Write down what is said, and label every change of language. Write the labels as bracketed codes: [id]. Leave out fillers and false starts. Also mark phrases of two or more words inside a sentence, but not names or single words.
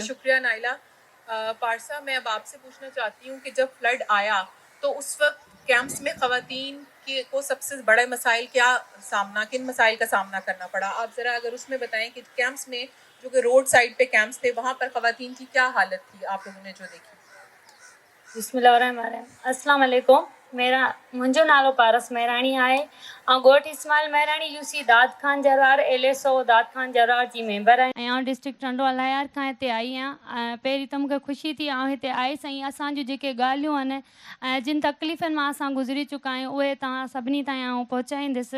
[ur] پارسا, میں اب آپ سے پوچھنا چاہتی ہوں کہ جب فلڈ آیا تو اس وقت کیمپس میں خواتین کو سب سے بڑے مسائل کن مسائل کا سامنا کرنا پڑا؟ آپ ذرا اگر اس میں بتائیں کہ کیمپس میں جو کہ روڈ سائڈ پہ کیمپس تھے وہاں پر خواتین کی کیا حالت تھی آپ لوگوں نے جو دیکھی؟ [ar] بسم اللہ الرحمن الرحیم. السلام علیکم. [sd] मुंहिंजो नालो पारस मेहराणी आहे ऐं ॻोठ इस्माइल मेहराणी यूसी दाद खान जरवार LSO दाद खान जरवार जी मेंबर आहियां. ऐं डिस्ट्रिक्ट टंडो अलायार खां हिते आई आहियां. पहिरीं त मूंखे ख़ुशी थी ऐं हिते आई साईं असांजूं जेके ॻाल्हियूं आहिनि जिन तकलीफ़ुनि मां असां गुज़री चुका आहियूं उहे तव्हां सभिनी ताईं आउं पहुचाईंदसि.